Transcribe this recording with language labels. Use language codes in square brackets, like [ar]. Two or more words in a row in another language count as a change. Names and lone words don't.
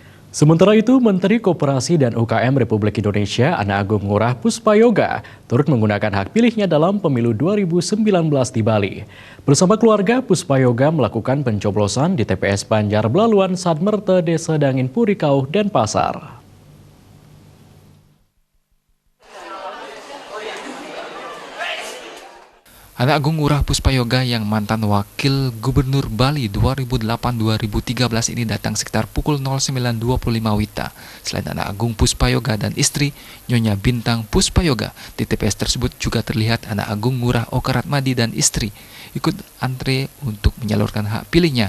[id] Sementara itu, Menteri Koperasi dan UKM Republik Indonesia Ana Agung Ngurah Puspayoga turut menggunakan hak pilihnya dalam pemilu 2019 di Bali. Bersama keluarga, Puspayoga melakukan pencoblosan di TPS Banjar Belaluan Sadmerte, Desa Dangin Purikau, Denpasar. Ana Agung Ngurah Puspayoga yang mantan Wakil Gubernur Bali 2008-2013 ini datang sekitar pukul 09.25 WITA. Selain Ana Agung Puspayoga dan istri, Nyonya Bintang Puspayoga, di TPS tersebut juga terlihat Ana Agung Ngurah Okaratmadi dan istri ikut antre untuk menyalurkan hak pilihnya.